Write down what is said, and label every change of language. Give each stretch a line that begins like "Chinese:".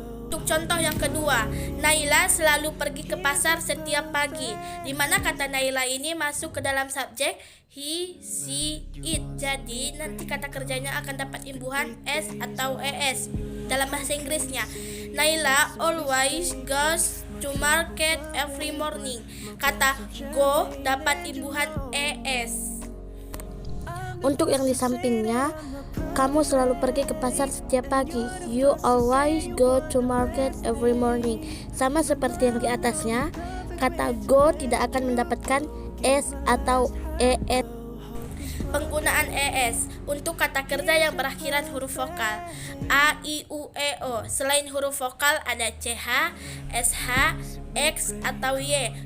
Indonesian: Untuk contoh yang kedua, Naila selalu pergi ke pasar setiap pagi, di mana kata Naila ini masuk ke dalam subjek he, she, it. Jadi nanti kata kerjanya akan dapat imbuhan s atau es dalam bahasa Inggrisnya.
English: Naila always goes to market every morning.
Indonesian: Kata go dapat imbuhan es. Untuk yang di sampingnya, kamu selalu pergi ke pasar setiap pagi.
English: You always go to market every morning.
Indonesian: Sama seperti yang di atasnya, kata go tidak akan mendapatkan s atau es. Penggunaan es untuk kata kerja yang berakhiran huruf vokal a, i, u, e, o. Selain huruf vokal ada ch, sh, x atau y.